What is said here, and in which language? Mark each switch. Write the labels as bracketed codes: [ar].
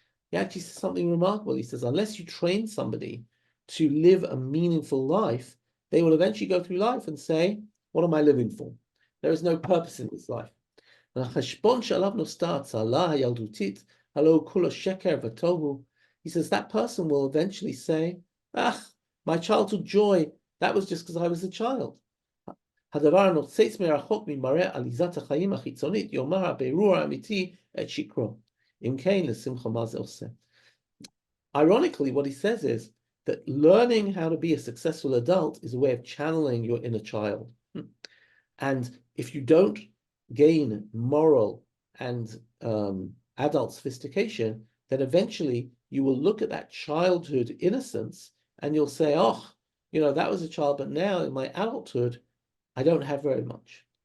[en] He actually says something remarkable. He says, unless you train somebody to live a meaningful life, they will eventually go through life and say, what am I living for? There is no purpose in this life. [he] והחשבון שעליו נוסתה הצהלה הילדותית, הלא כולו שקר ותוהו. [en] He says that person will eventually say, my childhood joy, that was just because I was a child. [he] הדבר הנוצץ מרחוק ממראה עליזת החיים החיצונית, יאמר הבירור האמיתי את שקרו. אם כן, לשמחה מה זה עושה? [en] Ironically, what he says is that learning how to be a successful adult is a way of channeling your inner child. And if you don't gain moral and adult sophistication, then eventually you will look at that childhood innocence and you'll say, that was a child, but now in my adulthood, I don't have very much.